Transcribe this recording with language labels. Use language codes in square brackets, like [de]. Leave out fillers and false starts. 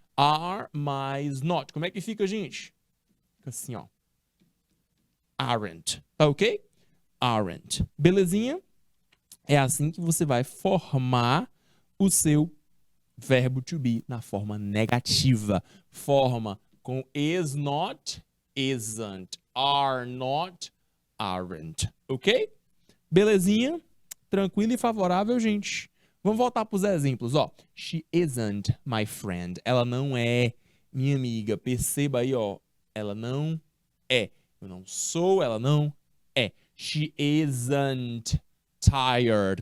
[pt] Are mais not. Como é que fica, gente? Fica assim, ó. Aren't. Tá ok? Aren't. Belezinha? É assim que você vai formar o seu verbo to be na forma negativa. Forma com is not, isn't, are not, aren't. Ok? Belezinha? Tranquilo e favorável, gente? Vamos voltar para os exemplos, ó. [en] She isn't my friend. [pt] Ela não é minha amiga. Perceba aí, ó. Ela não é. Eu não sou, ela não é. [en] She isn't tired.